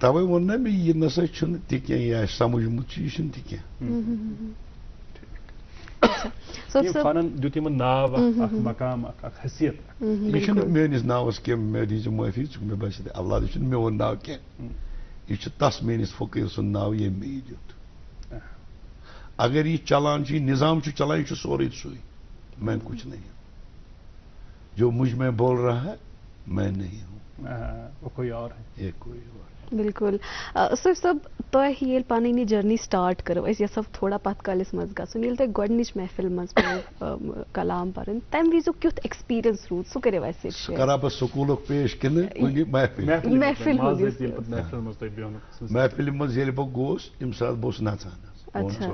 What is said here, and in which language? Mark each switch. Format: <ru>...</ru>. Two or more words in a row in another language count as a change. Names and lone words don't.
<ks>توے ووٚن نا مےٚ یہِ نسا چھُنہٕ تہِ کینٛہہ یہِ آسہِ سمجھمُت چھُ یہِ چھُنہٕ تہِ کینٛہہ فنن دیُت یِمن ناو اکھ مقام اکھ حیثیت مےٚ چھُنہٕ میٲنِس ناوس کینٛہہ مےٚ دیٖزِ معٲفی مےٚ باسہِ اولاد یہِ چھُنہٕ میون ناو کینٛہہ یہِ چھُ تس میٲنِس فقیٖر سُنٛد ناو ییٚمۍ مےٚ یہِ دیُت اگر یہِ چلان چھُ یہِ نظام چھُ چلان یہِ چھُ سورُے سُے</ks> <ur>میں کچھ نہیں ہوں</ur> <ks>جو مجھ میں بول رہا ہے میں نہیں ہوں</ks> <ur>وہ کوئی اور ہے یہ کوئی اور</ur> <ks>بالکل صرف صب تۄہہِ ییٚلہِ پنٕنۍ یہِ جٔرنی سٹارٹ کٔرٕو أسۍ یژھو تھوڑا پتھ کالس منٛز گژھُن ییٚلہِ تۄہہِ گۄڈنِچ محفِل منٛز پیوٚو کلام پرُن تمہِ وِزُک کیُتھ ایکسپیرینس روٗد سُہ کٔرِو اَسہِ سۭتۍ کرا بہٕ سکوٗلُک پیش کِنہٕ محفِلہِ منٛز ییٚلہِ بہٕ گوس تمہِ ساتہٕ بہٕ اوسُس نژان</ks>